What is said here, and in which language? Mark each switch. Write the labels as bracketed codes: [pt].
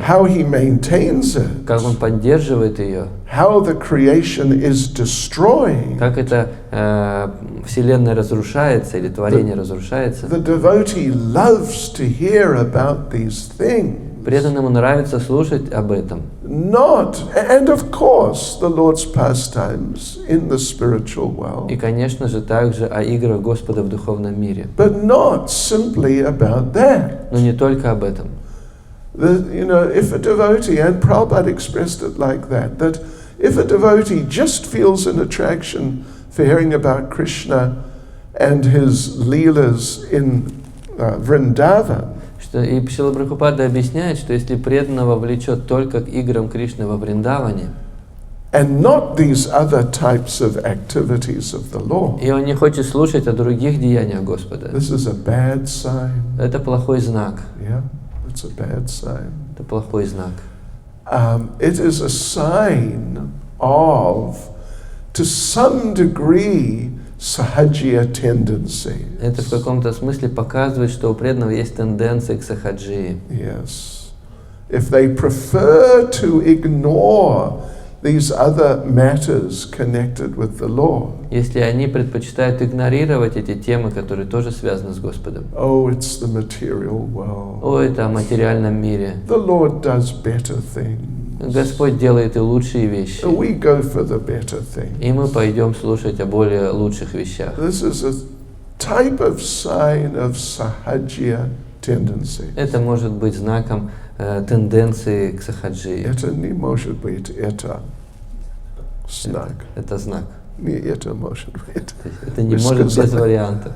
[en] How he maintains it, [ru] как Он поддерживает ее, [en] how the creation is destroyed. [ru] как эта Вселенная разрушается или творение разрушается. [en] The devotee loves to hear about these things. [ru] Преданному нравится слушать об этом. [en] And of course, the Lord's pastimes in the spiritual world. [ru] И, конечно же, также о играх Господа в духовном мире. [en] But not simply about that. [ru] Но не только об этом. [en] If a devotee, and Prabhupada expressed it like that if a devotee just feels an attraction for hearing about Krishna and his leelas in Vrindavan, [ru] И Шрила Прабхупада объясняет, что если преданного влечет только к играм Кришны во Вриндаване, [en] and not these other types of activities of the Lord, [ru] и он не хочет слушать о других деяниях Господа, [en] this is a bad sign. [ru] это плохой знак. [en] Yeah, it's a bad sign. [ru] Это плохой знак. [en] It is a sign of, to some degree, sahajya tendency. [ru] Это в каком-то смысле показывает, что у преданного есть тенденция к сахаджии. [en] Yes. If they prefer to ignore these other matters connected with the Lord. [ru] Если они предпочитают игнорировать эти темы, которые тоже связаны с Господом. [en] Oh, it's the material world. [ru] О, это о материальном мире. [en] The Lord does better things. [ru] Господь делает и лучшие вещи. [en] We go for the better things. [ru] И мы пойдем слушать о более лучших вещах. [en] This is a type of sign of sahajya tendency. [ru] Это может быть знаком тенденции к сахаджии. Это не может быть, это знак. Это знак. Не это может быть. Это не может без вариантов.